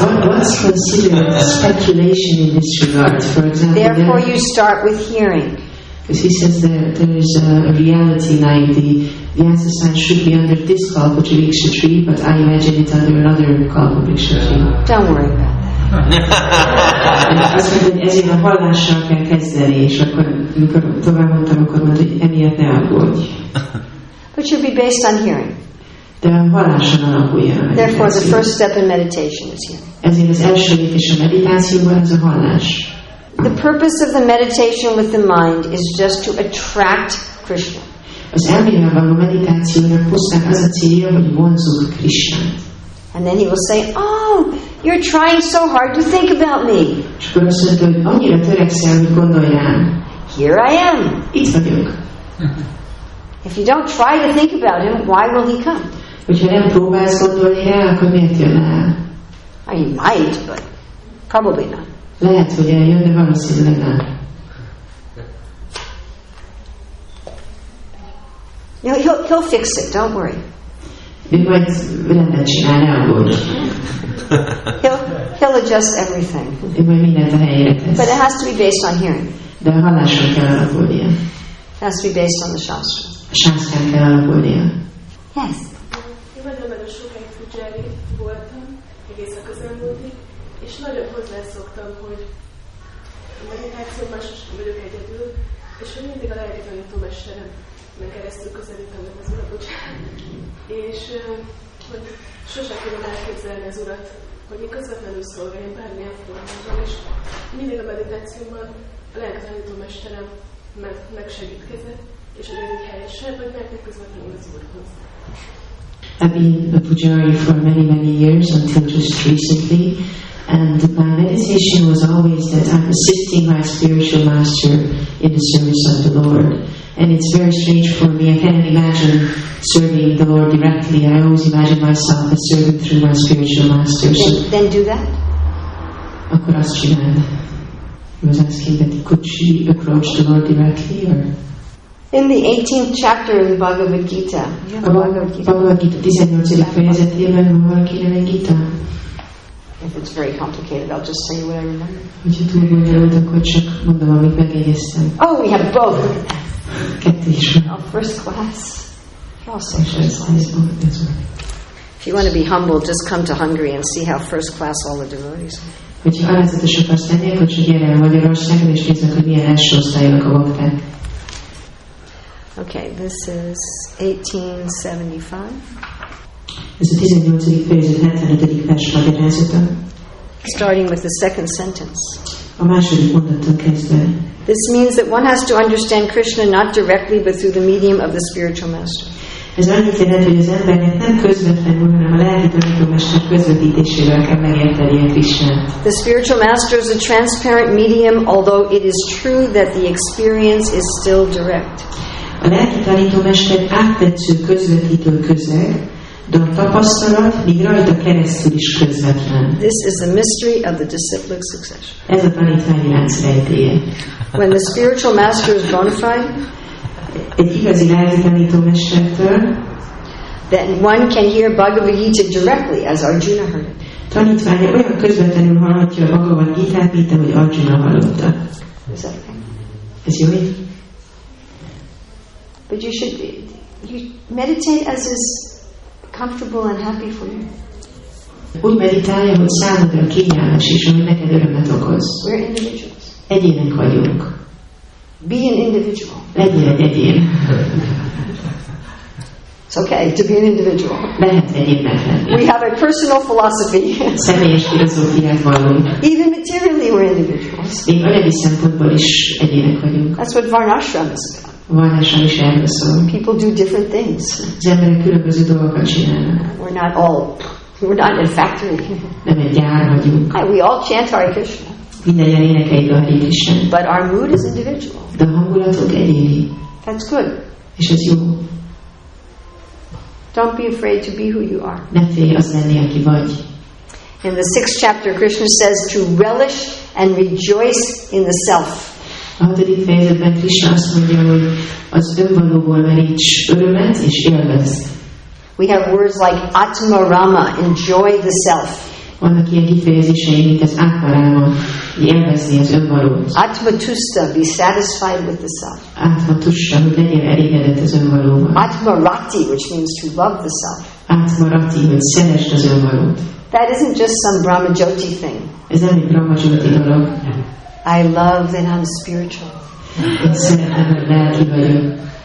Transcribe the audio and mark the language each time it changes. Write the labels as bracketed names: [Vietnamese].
[English] What's considered speculation in this regard? For example, therefore you start with hearing. Because he says that there is a reality like the Vyasasan should be under this Kalpavriksha tree, but I imagine it under another Kalpavriksha tree. Don't worry about that. [Hungarian] Azt mondta, hogy ezért a hallással kell kezdeni, és akkor, amikor tovább mondtam, akkor mondta, hogy emiatt ne aggódj. [English] But you'll be based on hearing. [Hungarian] De a halláson alapuljon a [English] Therefore, the [Hungarian] meditáció. [English] first step in meditation is hearing. [Hungarian] Ezért az első lépés a meditációban az a hallás. [English] The purpose of the meditation with the mind is just to attract Krishna. [Hungarian] Az elmével való meditációnak pusztán az a célja, hogy vonzuk Krishnát. [English] And then he will say, oh, you're trying so hard to think about me. [Hungarian] És akkor azt mondta, hogy annyira törekszel, hogy gondolj rám. [English] Here I am. [Hungarian] Itt vagyok. [English] If you don't try to think about him, why will he come? [Hungarian] Hogyha nem próbálsz gondolni rá, akkor miért jön el? [English] He might, but probably not. [Hungarian] Lehet, hogy eljön, de valószínűleg nem. [English] He'll fix it, don't worry. [Hungarian] Ő majd rendet csinál, ne aggódj. [English] He'll adjust everything. [Hungarian] Ő majd mindent a helyére tesz. [English] But it has to be based on hearing. [Hungarian] De a halláson kell alapulnia. [English] It has to be based on the Shastra. [Hungarian] A sásztrán kell alapulnia. [English] Yes. [Hungarian] Én nagyon-nagyon sokáig Fudzsári voltam, egész a közelmúltig, és nagyon hozzászoktam, hogy a meditációban sosem vagyok egyedül, és hogy mindig a lelki tanítómesteremnek keresztül közelítem meg az Urat, és hogy sosem tudom elképzelni az Urat, hogy mi közvetlenül szolgáljunk bármilyen formában, és mindig a meditációban a lelki tanítómesterem megsegítkezett, és hogy egy helyesebb, hogy mehetnek közvetlenül az Úrhoz. [English] I've been a Pujari for many years until just recently, and my meditation was always that I'm assisting my spiritual master in the service of the Lord. And it's very strange for me. I can't imagine serving the Lord directly. I always imagine myself as serving through my spiritual master. Then do that. [Hungarian] Akkor azt csináld. [English] He was asking that could she approach the Lord directly, or? In the 18th chapter of the Bhagavad Gita. [Hungarian] A Bhagavad Gita 18. fejezetében van valakinek egy Gita? [English] If it's very complicated, I'll just tell you what I remember. [Hungarian] Hogyha túl bonyolult, akkor csak mondom, amit megjegyeztem. [English] Oh, we have both. Look at that. [Hungarian] Kettő is van. [English] Oh, first class. Also [Hungarian] És [English] first [Hungarian] ez [English] class. [Hungarian] van. [English] If you want to be humble, just come to Hungary and see how first class all the devotees are. [Hungarian] Hogyha alázatos akarsz lenni, akkor csak gyere el Magyarországon, és nézzük, hogy milyen első osztályok a bakták. [English] Okay, this is 1875. [Hungarian] Ez a 18. fejezet 75. vers magyarázata. [English] Starting with the second sentence. [Hungarian] A második mondattal kezdve. [English] This means that one has to understand Krishna not directly but through the medium of the spiritual master. [Hungarian] Ez annyit jelent, hogy az embernek nem közvetlenül, hanem a lelki tanítómester közvetítésével kell megértenie Krishnát. [English] The spiritual master is a transparent medium, although it is true that the experience is still direct. [Hungarian] A lelki tanítómester áttetsző közvetítő közeg, de a tapasztalat még rajta keresztül is közvetlen. [English] This is the mystery of the disciplic succession. [Hungarian] Ez a tanítványi lánc rejtélye. [English] When the spiritual master is bona fide, [Hungarian] egy igazi lelki tanítómestertől, [English] then one can hear Bhagavad Gita directly, as Arjuna heard it. [Hungarian] Tanítványa olyan közvetlenül hallhatja a Bhagavad Gitát, mint ahogy Arjuna hallotta. [English] Is that okay? [Hungarian] Ez jó így? [English] But you meditate as is comfortable and happy for you. [Hungarian] Úgy meditálja, hogy számodra kényelmes és hogy neked örömet okoz. [English] We're individuals. [Hungarian] Egyének vagyunk. [English] Be an individual. [Hungarian] Legyél egy egyén. [English] It's okay to be an individual. [Hungarian] Lehet egyénnek lenni. [English] We have a personal philosophy. [Hungarian] Személyes filozófiát vallunk. [English] Even materially we're individuals. [Hungarian] Még anyagi szempontból is egyének vagyunk. [English] That's what Varnashram is about. [Hungarian] Varnashram is erről szól. [English] People do different things. [Hungarian] Az emberek különböző dolgokat csinálnak. [English] We're not in a factory. [Hungarian] Nem egy gyár vagyunk. [English] We all chant Hare Krishna. [Hungarian] Mindannyian énekeljük a Hare Krishnát. [English] But our mood is individual. [Hungarian] De a hangulatunk egyéni. [English] That's good. [Hungarian] És ez jó. [English] Don't be afraid to be who you are. [Hungarian] Ne félj az lenni, aki vagy. [English] In the 6th chapter, Krishna says to relish and rejoice in the self. [Hungarian] A 6. fejezetben Krishna azt mondja, hogy az önvalóból meríts örömet és élvezd. [English] We have words like Atma Rama, enjoy the self. [Hungarian] Vannak ilyen kifejezései, mint az Atma Rama, élvezni az önvalót. [English] Atma Tusta, be satisfied with the self. [Hungarian] Atma Tusta, hogy legyél elégedett az önvalóval. [English] Atma Rati, which means to love the self. [Hungarian] Atma Rati, hogy szeresd az önvalót. [English] That isn't just some Brahmajoti thing. [Hungarian] Ez nem egy Brahmajoti dolog. [English] I love that I'm spiritual. [Hungarian] Én szeretem, hogy lelki vagyok.